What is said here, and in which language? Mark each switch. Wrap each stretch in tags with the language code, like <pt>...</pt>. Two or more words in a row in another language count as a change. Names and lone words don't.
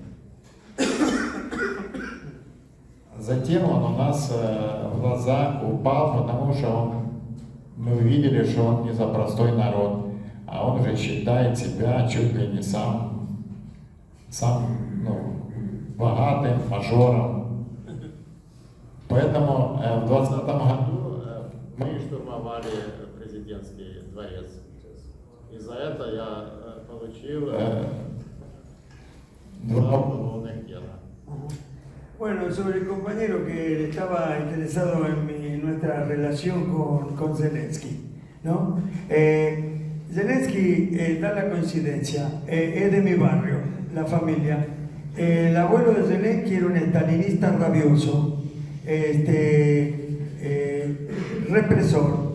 <ru>Затем он у нас в глазах упал, потому что мы увидели, что он не за простой народ, а он уже считает себя чуть ли не сам богатым мажором. Поэтому в 2020 году мы штурмовали президентский дворец. И за это я получил 2 уголовных дела.</ru> <es>Bueno, sobre el compañero que estaba interesado en nuestra relación con Zelensky, ¿no? Zelensky, da la coincidencia, es de mi barrio, la familia. El abuelo de Zelensky era un stalinista rabioso, represor.</es>